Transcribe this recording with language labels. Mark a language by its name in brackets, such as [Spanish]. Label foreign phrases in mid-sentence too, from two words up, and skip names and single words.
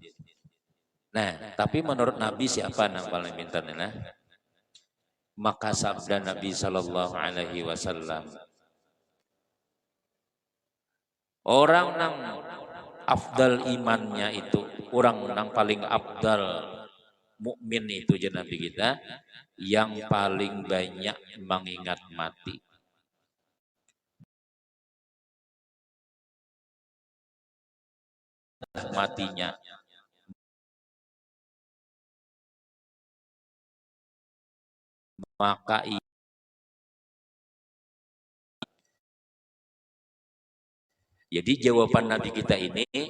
[Banjar] Nah, tapi menurut Nabi siapa nang paling pintar nah? [Indonesian] Maka sabda Nabi [Arabic] Sallallahu Alaihi Wasallam, [Banjar] orang nang afdal imannya itu, orang nang paling afdal mukmin itu je Nabi kita, yang paling banyak mengingat mati. [Indonesian] Matinya maka jadi jawaban Nabi kita ini